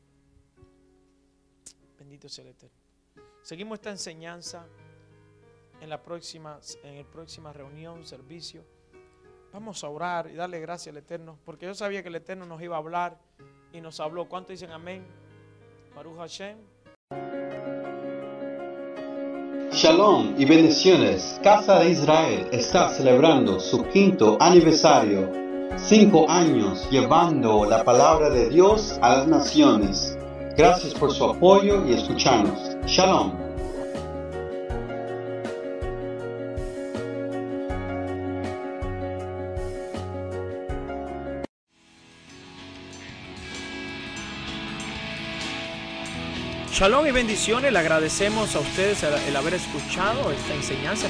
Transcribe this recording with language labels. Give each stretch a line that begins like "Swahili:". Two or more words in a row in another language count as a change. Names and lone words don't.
Spanish: Bendito sea el Eterno. Seguimos esta enseñanza en la próxima reunión, servicio. Vamos a orar y darle gracias al Eterno, porque yo sabía que el Eterno nos iba a hablar y nos habló. ¿Cuántos dicen amén?
Hebrew: ברוך השם.
Spanish: Shalom y bendiciones. Casa de Israel está celebrando su 5º aniversario. 5 años llevando la palabra de Dios a las naciones. Gracias por su apoyo y escucharnos. Shalom. Shalom y bendiciones, le agradecemos a ustedes el haber escuchado esta enseñanza.